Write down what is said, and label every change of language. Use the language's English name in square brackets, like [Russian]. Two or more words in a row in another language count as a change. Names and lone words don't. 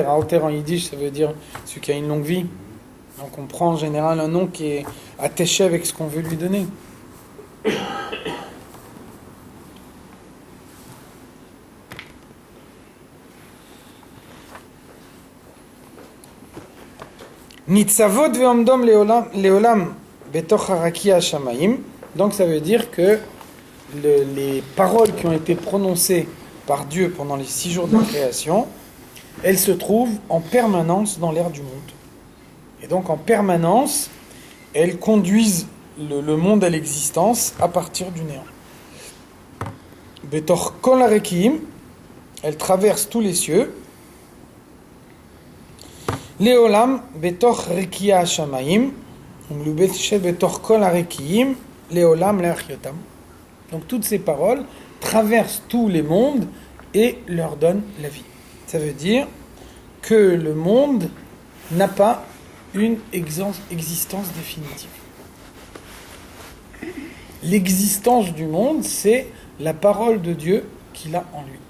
[French] Alter en yiddish, ça veut dire celui qui a une longue vie. Donc on prend en général un nom qui est attaché avec ce qu'on veut lui donner. [Hebrew] נצבות ועומדות לעולם בתוך הרקיע השמים. [French] Donc ça veut dire que les paroles qui ont été prononcées par Dieu pendant les 6 jours de création, elles se trouvent en permanence dans l'air du monde. Et donc en permanence, elles conduisent le monde à l'existence à partir du néant. [Hebrew] בתוך כל הרקיעים, [French] elles traversent tous les cieux. [Hebrew] לעולם בתוך רקיע השמים, בתוך כל הרקיעים, לעולם לחיותם. [French] Donc toutes ces paroles traversent tous les mondes et leur donnent la vie. Ça veut dire que le monde n'a pas une existence définitive. L'existence du monde, c'est la parole de Dieu qu'il a en lui.